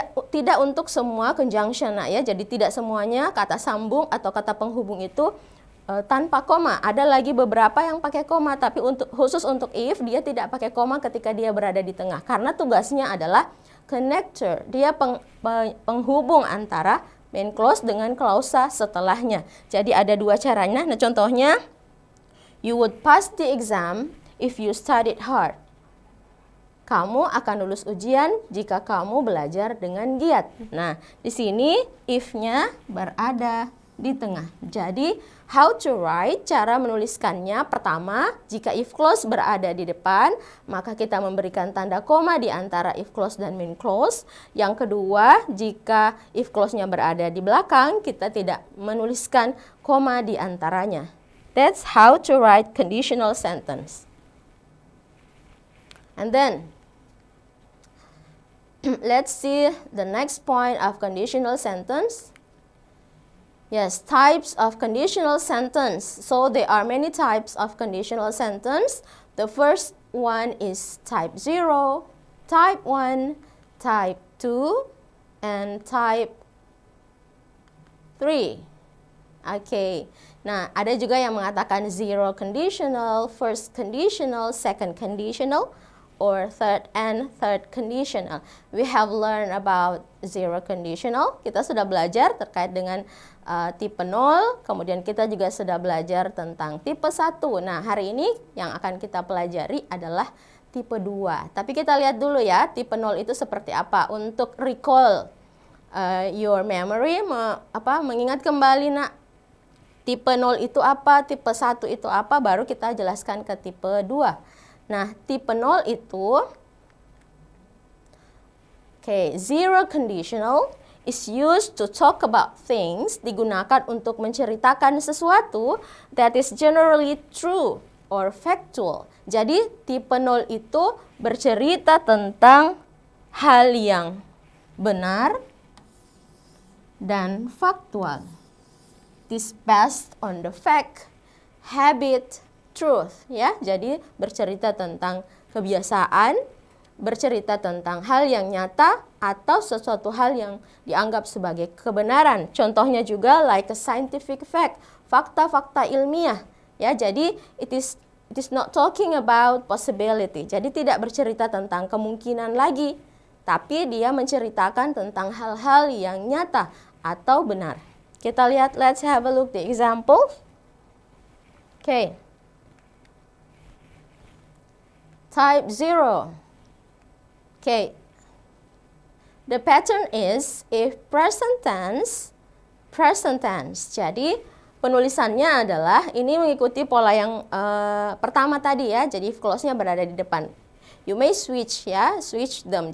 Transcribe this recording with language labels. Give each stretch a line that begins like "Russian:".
Indonesian: Tidak untuk semua conjunction, nah, ya. Jadi tidak semuanya kata sambung atau kata penghubung itu tanpa koma. Ada lagi beberapa yang pakai koma, tapi khusus untuk if dia tidak pakai koma ketika dia berada di tengah. Karena tugasnya adalah connector, dia penghubung antara main clause dengan klausa setelahnya. Jadi ada dua caranya. Nah, contohnya,
English: you would pass the exam if you studied hard.
Indonesian: Kamu akan lulus ujian jika kamu belajar dengan giat. Nah, di sini if-nya berada di tengah. Jadi,
English: how to write,
Indonesian: cara menuliskannya. Pertama, jika if clause berada di depan, maka kita memberikan tanda koma di antara if clause dan main clause. Yang kedua, jika if clause-nya berada di belakang, kita tidak menuliskan koma di antaranya.
English: That's how to write conditional sentence. And then, let's see the next point of conditional sentence. Yes, types of conditional sentence. So there are many types of conditional sentence. The first one is type 0, type 1, type 2, and type 3. Okay.
Indonesian: Nah, ada juga yang mengatakan
English: zero conditional, first conditional, second conditional, or third conditional. We have learned about zero conditional.
Indonesian: Kita sudah belajar terkait dengan tipe 0, kemudian kita juga sudah belajar tentang tipe 1. Nah, hari ini yang akan kita pelajari adalah tipe 2. Tapi kita lihat dulu ya, tipe 0 itu seperti apa. Untuk
English: recall your memory,
Indonesian: mengingat kembali, nak, tipe 0 itu apa, tipe 1 itu apa, baru kita jelaskan ke tipe 2. Nah, tipe 0 itu,
English: zero conditional is used to talk about things,
Indonesian: digunakan untuk menceritakan sesuatu
English: that is generally true or factual.
Indonesian: Jadi, tipe 0 itu bercerita tentang hal yang benar dan faktual.
English: is based on the fact, habit, truth, ya.
Indonesian: Jadi bercerita tentang kebiasaan, bercerita tentang hal yang nyata atau sesuatu hal yang dianggap sebagai kebenaran. Contohnya juga
English: like a scientific fact,
Indonesian: fakta-fakta ilmiah, ya.
English: Jadi it is not talking about possibility.
Indonesian: Jadi tidak bercerita tentang kemungkinan lagi, tapi dia menceritakan tentang hal-hal yang nyata atau benar. Kita lihat,
English: let's have a look the example. Okay. Type 0. Okay. The pattern is if present tense, present tense.
Indonesian: Jadi penulisannya adalah ini mengikuti pola yang pertama tadi ya. Jadi if clause-nya berada di depan.
English: You may switch ya, switch them.